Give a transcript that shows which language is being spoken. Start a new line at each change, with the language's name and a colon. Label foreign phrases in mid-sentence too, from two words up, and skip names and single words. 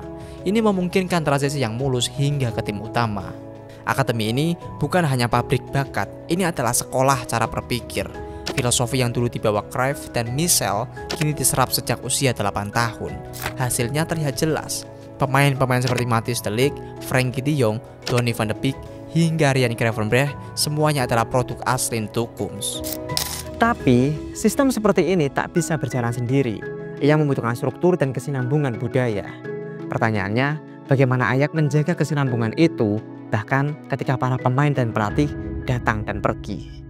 Indonesian: Ini memungkinkan transisi yang mulus hingga ke tim utama. Akademi ini bukan hanya pabrik bakat, ini adalah sekolah cara berpikir. Filosofi yang dulu dibawa Cruyff dan Michel kini diserap sejak usia 8 tahun. Hasilnya terlihat jelas. Pemain-pemain seperti Matthijs de Ligt, Frenkie de Jong, Donny van de Beek, hingga Ryan Gravenberch semuanya adalah produk asli toekomst. Tapi, sistem seperti ini tak bisa berjalan sendiri. Ia membutuhkan struktur dan kesinambungan budaya. Pertanyaannya, bagaimana Ajax menjaga kesinambungan itu, bahkan ketika para pemain dan pelatih datang dan pergi?